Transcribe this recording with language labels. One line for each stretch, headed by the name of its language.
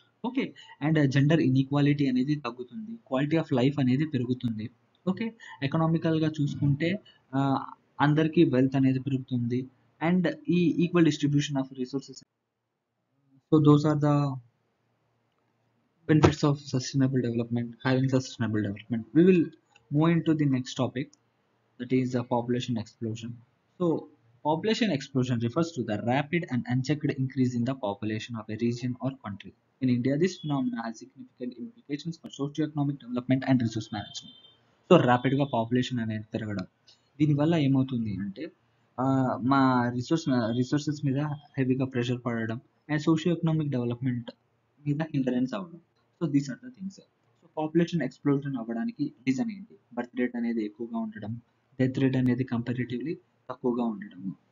English: okay, and gender inequality
Telugu: అనేది తగ్గుతుంది.
English: quality of life
Telugu: అనేది పెరుగుతుంది. ఓకే, ఎకనామికల్గా చూసుకుంటే అందరికీ వెల్త్ అనేది పెరుగుతుంది.
English: And ఈ equal distribution of resources. So those are the benefits of sustainable development. Having sustainable development, we will move into the next topic, that is population explosion. So population explosion refers to the rapid and unchecked increase in the population of a region or country. In India, this phenomenon has significant implications for socio-economic development and resource management.
Telugu: So ర్యాపిడ్గా population అనేది పెరగడం, దీనివల్ల ఏమవుతుంది అంటే మా resources మీద హెవీగా pressure పడడం and socio economic development మీద హిండరెన్స్ అవ్వడం.
English: So these are the things.
Telugu: So population explosion అవ్వడానికి రీజన్ ఏంటి? బర్త్ రేట్ అనేది ఎక్కువగా ఉండడం, డెత్ రేట్ అనేది కంపారిటివ్లీ తక్కువగా ఉండడం.